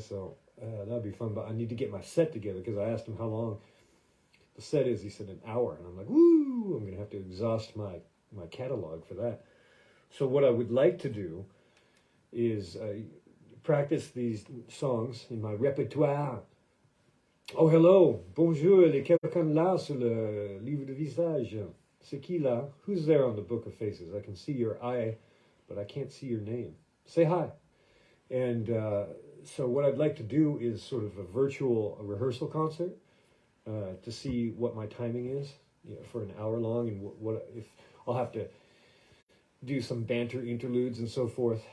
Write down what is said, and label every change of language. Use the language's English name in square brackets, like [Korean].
[English] So that'd be fun. But I need to get my set together because I asked him how long the set is. He said an hour, and I'm like, woo! I'm gonna have to exhaust my catalog for that. So what I would like to do is practice these songs in my repertoire. [French] Oh, hello, bonjour, il y a quelqu'un là sur le livre de visage. C'est qui là? [English] Who's there on the book of faces? I can see your eye, but I can't see your name. Say hi. And so what I'd like to do is sort of a virtual rehearsal concert to see what my timing is, you know, for an hour long, and what if I'll have to do some banter interludes and so forth.